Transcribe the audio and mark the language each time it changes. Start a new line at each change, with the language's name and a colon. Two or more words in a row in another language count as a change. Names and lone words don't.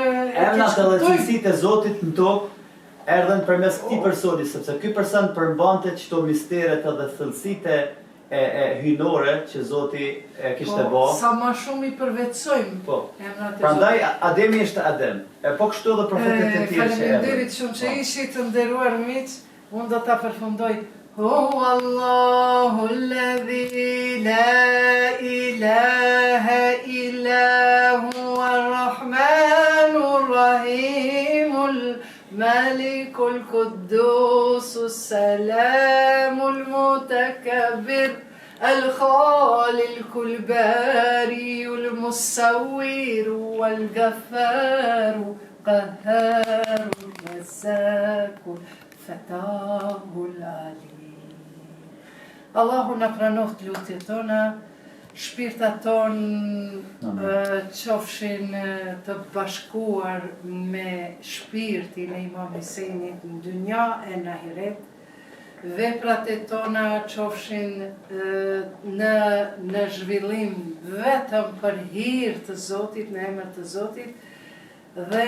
Albanian: Emrat edhe cilësitë e Zotit në tokë erdhen përmes këtij personi, sepse ky person përmbante çdo misteret edhe thellësitë e hyjnore që Zoti e kishte bë. Po, sa më shumë i përvetsojmë Po. emrat e Zotit. Prandaj Ademi ishte Adem. E po kështu edhe profetët e tjerë që Faleminderit shumë që ishit të nderuar miq, unë do ta përfundoj.
Arabic: هو الله الذي لا إله إلا هو الرحمن الرحيم الملك القدوس السلام المتكبر الخالق الباري المصور والغفار قهار الرزاق الفتاه العليم.
Albanian: Allahu na pranoft lutjet tona, shpirtat tonë qofshin të bashkuar me shpirtin e Imam Huseinit në dynja e në ahiret. Veprat e tona qofshin në zhvillim vetëm për hir të Zotit, në emër të Zotit, dhe